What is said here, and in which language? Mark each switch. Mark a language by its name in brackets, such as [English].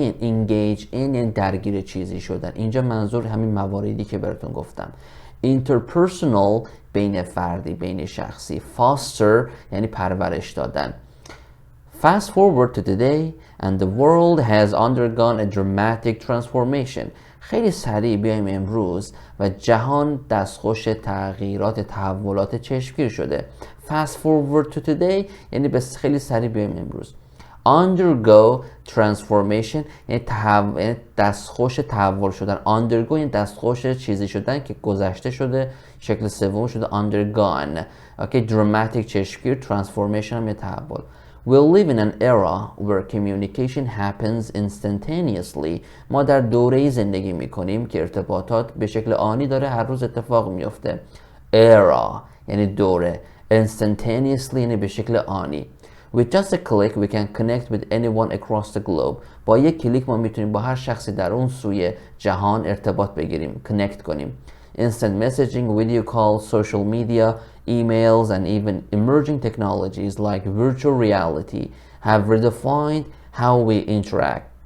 [Persian] engage in یعنی درگیر چیزی شدن. اینجا منظور همین مواردی که براتون گفتم. interpersonal بین فردی، بین شخصی. foster یعنی پرورش دادن. [English] Fast forward to today and the world has undergone a dramatic transformation. [Persian] خیلی سریع بیایم امروز و جهان دستخوش تغییرات، تحولات چشمگیر شده. Fast forward to today یعنی به خیلی سریع بیایم امروز. Undergo transformation یعنی دستخوش تحول شدن. Undergo یعنی دستخوش چیزی شدن که گذشته شده، شکل سوم شده undergone. Okay, dramatic چشمگیر، transformation هم یه تحول. [English] We live in an era where communication happens instantaneously. [Persian] ما در دوره‌ای زندگی می‌کنیم که ارتباطات به شکل آنی داره هر روز اتفاق میفته. Era یعنی دوره. Instantaneously یعنی به شکل آنی. [English] With just a click we can connect with anyone across the globe. [Persian] با یک کلیک ما میتونیم با هر شخصی در اون سوی جهان ارتباط بگیریم، connect کنیم. [English] Instant messaging, video calls, social media, emails and even emerging technologies like virtual reality have redefined how we interact.